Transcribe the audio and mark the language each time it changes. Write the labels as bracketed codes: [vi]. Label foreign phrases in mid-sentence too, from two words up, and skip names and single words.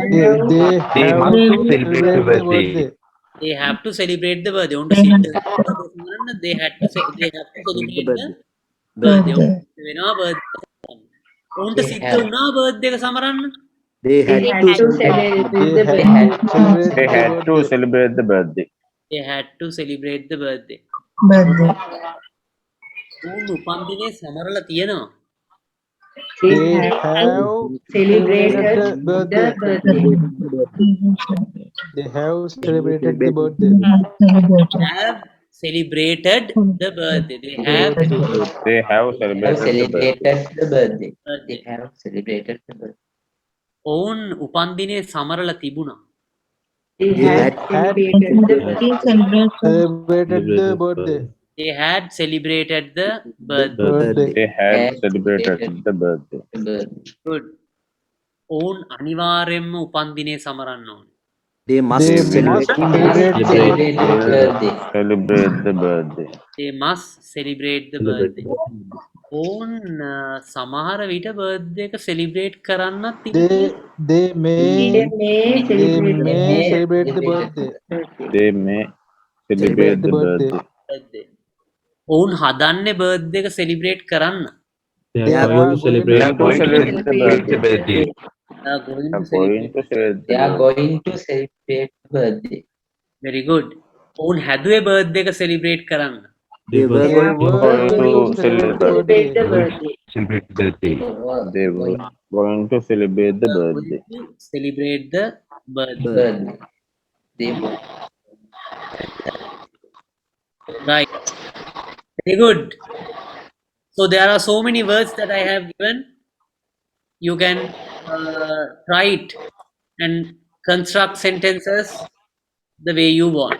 [en] They They have must to celebrate the birthday. they have to celebrate the birthday [si] ඔවුන්ට සමරන්න [en] they have to celebrate the birthday [si] ඔවුන්ට වෙනවා බර්ත්ඩේ ඔවුන්ට සිද්ධ වුණා බර්ත්ඩේ එක සමරන්න [en] They had to. They had to celebrate the birthday. they had to celebrate the birthday Birthday. [si] ඔවුන් උපන්දිනේ සමරලා තියෙනවා [en] They have celebrated the birthday. They have celebrated the birthday. have celebrated the birthday they have They have celebrated the birthday. [si] birthday ඔවුන් උපන්දිනේ සමරලා තිබුණා [en] They had. Celebrated the birthday. they had celebrated the birthday Birthday. They had celebrated the birthday. [si] good ඔවුන් අනිවාර්යයෙන්ම උපන්දිනේ සමරන්න ඕනේ [en] They must They celebrate. must celebrate Celebrate the birthday. they must celebrate the birthday [si] ඔවුන් සමහර විට බර්ත්ඩේ එක සෙලිබ්‍රේට් කරන්නත් [en] They may celebrate the birthday. They may celebrate the birthday. [si] birthday ඔවුන් හදන්නේ බර්ත්ඩේ එක සෙලිබ්‍රේට් කරන්න [en] They are going to celebrate. They are going to celebrate the birthday. They are going to Are going celebrate. to celebrate. They are going to celebrate birthday. very good [si] ඔවුන් හැදුවේ බර්ත්ඩේ එක සෙලිබ්‍රේට් කරන්න [en] They were going to celebrate the birthday. Celebrate the birthday. They were going to celebrate the birthday. celebrate the birthday Birthday. They were. right very good so there are so many words that I have given you can write and construct sentences the way you want.